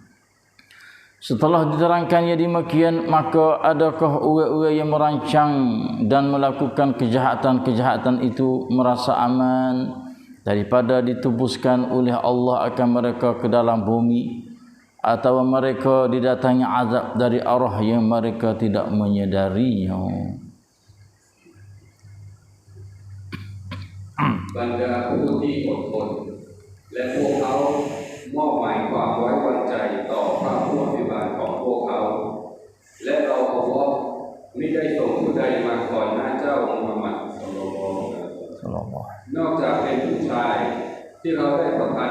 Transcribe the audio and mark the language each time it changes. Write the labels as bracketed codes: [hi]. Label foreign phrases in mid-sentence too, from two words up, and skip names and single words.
[ms] Setelah diterangkannya demikian, maka adakah orang-orang yang merancang dan melakukan kejahatan-kejahatan itu merasa aman daripada ditubuskan oleh Allah akan mereka ke dalam bumi, atau mereka didatangi azab dari arah yang mereka tidak menyadarinya? [th] Bangga ผู้ที่อดทนและพวกเขา มอบหมายความไว้วางใจต่อพระผู้อภิบาลของพวกเขาและเราอัลลอฮ์มิได้ส่งผู้ใดมาก่อนหน้าเจ้ามุฮัมมัดศ็อลลัลลอฮุอะลัยฮิวะซัลลัมนอกจากเป็นผู้ชายที่เราได้ประทาน